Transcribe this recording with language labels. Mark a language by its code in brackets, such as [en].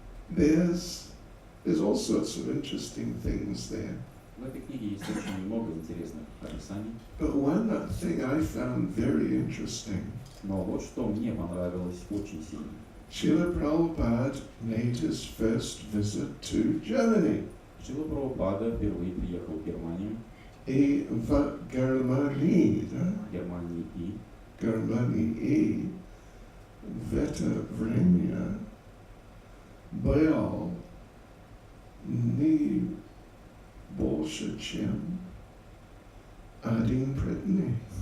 [en] There's all sorts of interesting things there. [ru] В этой книге есть очень много интересных описаний. [en] But one thing I found very interesting. [ru] Но вот что мне понравилось очень сильно. [en] Srila Prabhupada made his first visit to Germany. [ru] Шрила Прабхупада впервые приехал в Германию. И в Германии, да? Германии в это время был не больше, чем один преданный.